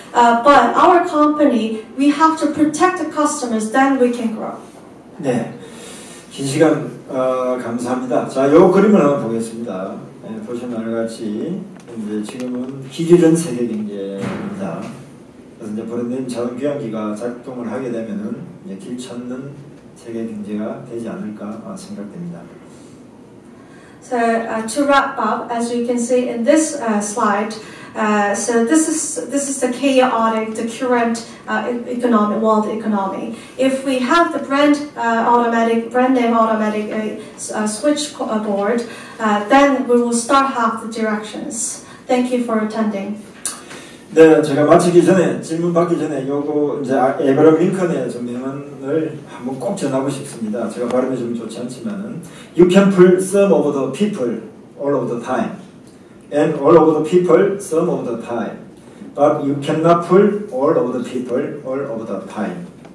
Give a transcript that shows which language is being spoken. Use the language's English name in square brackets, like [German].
[English] But our company, we have to protect the customers, then we can grow. [Korean] 네, 긴 시간 감사합니다. 자, 요 그림을 한번 보겠습니다. 네, 보시면 알같이 이제 지금은 길 잃은 세계 경제입니다. 그래서 이제 브랜드님 자동교환기가 작동을 하게 되면은 이제 길 찾는 세계 경제가 되지 않을까 생각됩니다. [English] So to wrap up, as you can see in this slide, so this is the chaotic, the current world economy. If we have the brand name automatic switchboard, then we will start have the directions. Thank you for attending. [Korean] 네, 제가 마치기 전에 질문 받기 전에 요거 이제 에브라임 링컨의 좀 명언을 한번 꼭 전하고 싶습니다. 제가 발음이 좀 좋지 않지만은 [English] You can pull some of the people all of the time, and all of the people some of the time, but you cannot pull all of the people all of the time.